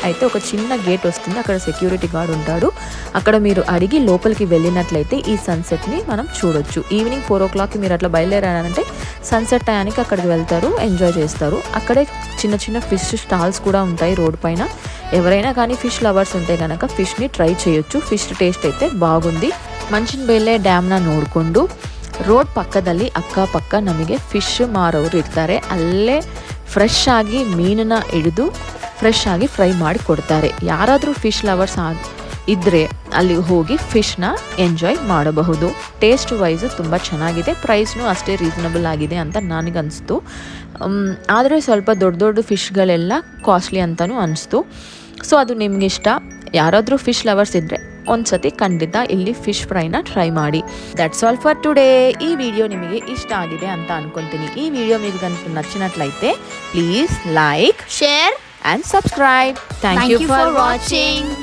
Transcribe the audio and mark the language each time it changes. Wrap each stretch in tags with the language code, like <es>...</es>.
<te>అయితే ఒక చిన్న గేట్ వస్తుంది, అక్కడ సెక్యూరిటీ గార్డ్ ఉంటాడు. అక్కడ మీరు అడిగి లోపలికి వెళ్ళినట్లయితే ఈ సన్సెట్ని మనం చూడొచ్చు. ఈవినింగ్ 4 o'clockకి మీరు అట్లా బయలుదేరారంటే సన్సెట్ టయానికి అక్కడికి వెళ్తారు, ఎంజాయ్ చేస్తారు. అక్కడే చిన్న ఫిష్ స్టాల్స్ కూడా ఉంటాయి రోడ్ పైన. ఎవరైనా కానీ ఫిష్ లవర్స్ ఉంటే కనుక ಫಿಶ್ని ಟ್ರೈ చేయొచ్చు. ಫಿಶ್ ಟೇಸ್ಟ್ అయితే ಬಾಗುಂದಿ.</te> <kn>ಮಂಚಿನಮೇಲೆ ಡ್ಯಾಮ್ನ ನೋಡಿಕೊಂಡು ರೋಡ್ ಪಕ್ಕದಲ್ಲಿ ಅಕ್ಕಪಕ್ಕ ನಮಗೆ ಫಿಶ್ ಮಾರೋರು ಇರ್ತಾರೆ. ಅಲ್ಲೇ ಫ್ರೆಶ್ ಆಗಿ ಮೀನನ್ನು ಹಿಡಿದು ಫ್ರೆಶ್ ಆಗಿ ಫ್ರೈ ಮಾಡಿ ಕೊಡ್ತಾರೆ. ಯಾರಾದರೂ ಫಿಶ್ ಲವರ್ಸ್ ಇದ್ದರೆ ಅಲ್ಲಿ ಹೋಗಿ ಫಿಶ್ನ ಎಂಜಾಯ್ ಮಾಡಬಹುದು. ಟೇಸ್ಟ್ ವೈಸು ತುಂಬ ಚೆನ್ನಾಗಿದೆ, ಪ್ರೈಸ್ನೂ ಅಷ್ಟೇ ರೀಸನಬಲ್ ಆಗಿದೆ ಅಂತ ನನಗನ್ನಿಸ್ತು. ಆದರೆ ಸ್ವಲ್ಪ ದೊಡ್ಡ ದೊಡ್ಡ ಫಿಶ್ಗಳೆಲ್ಲ ಕಾಸ್ಟ್ಲಿ ಅಂತಲೂ ಅನಿಸ್ತು. ಸೊ ಅದು ನಿಮಗಿಷ್ಟ. ಯಾರಾದರೂ ಫಿಶ್ ಲವರ್ಸ್ ಇದ್ದರೆ ಒಂದು ಸತಿ ಖಂಡಿತ ಇಲ್ಲಿ ಫಿಶ್ ಫ್ರೈನ ಟ್ರೈ ಮಾಡಿ.</kn> <en>That's all for today.</en> <kn>ಈ ವಿಡಿಯೋ ನಿಮಗೆ ಇಷ್ಟ ಆಗಿದೆ ಅಂತ ಅನ್ಕೊತೀನಿ. ಈ ವಿಡಿಯೋ ನಿಮಗೆ ನಚ್ಚಿನಟ್ಲయితే please like,</kn> <en>share and subscribe. Thank you for watching.</en>